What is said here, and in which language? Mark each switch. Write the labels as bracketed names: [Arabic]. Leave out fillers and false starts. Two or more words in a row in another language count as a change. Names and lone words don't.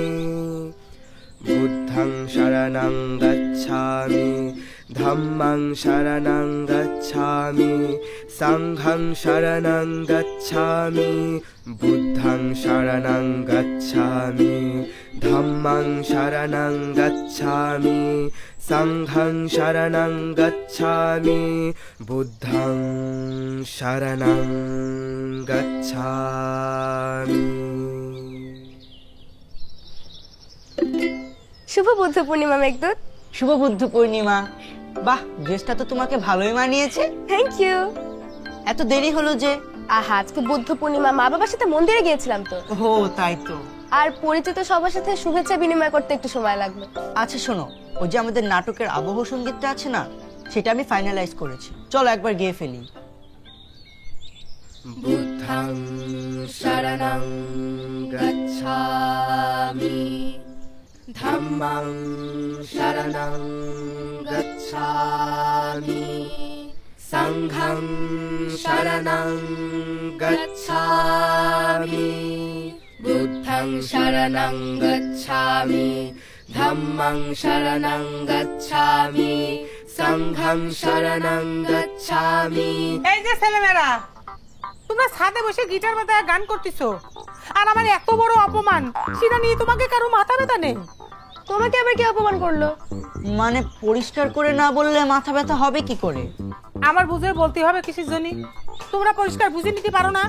[Pali] बुद्धं शरणं गच्छामि धम्मं शरणं गच्छामि संघं शरणं गच्छामि बुद्धं शरणं गच्छामि धम्मं शरणं गच्छामि संघं शरणं गच्छामि बुद्धं शरणं गच्छामि। [Bangla] শুভ বুদ্ধ পূর্ণিমা মেঘদূত। শুভ বুদ্ধ পূর্ণিমা। বাহ, ড্রেসটা তো তোমাকে ভালোই মানিয়েছে। [English] thank you. [Bangla] এত দেরি হলো যে? আহা, আজকে বুদ্ধ পূর্ণিমা, মা বাবার সাথে মন্দিরে গিয়েছিলাম তো। ও তাই তো। আর পরিচিত সবার সাথে শুভেচ্ছা বিনিময় করতে একটু সময় লাগলো। আচ্ছা শোনো, ওই যে আমাদের নাটকের আবহ সঙ্গীতটা আছে না, সেটা আমি ফাইনালাইজ করেছি, চলো একবার গেয়ে ফেলি। [Pali] বুদ্ধং শরণং গচ্ছামি ধম্মং শরণং গচ্ছামি সংঘং শরণং গচ্ছামি বুদ্ধং শরণং গচ্ছামি ধম্মং শরণং গচ্ছামি সংঘং শরণং গচ্ছামি। [Bangla] এই যে ছেলেমেয়েরা, তোমরা ছাদে বসে গিটার বাজায় গান করতেছো, আর আমার এত বড় অপমান সেটা নিয়ে তোমাকে কারো মাথা ব্যথা নেই? তোমাকে আবার কি অপমান করলো? মানে পরিষ্কার করে না বললে মাথা ব্যথা হবে কি করে? আমার বুঝে বলতে হবে কিসের জন্য? তোমরা পরিষ্কার বুঝে নিতে পারো না?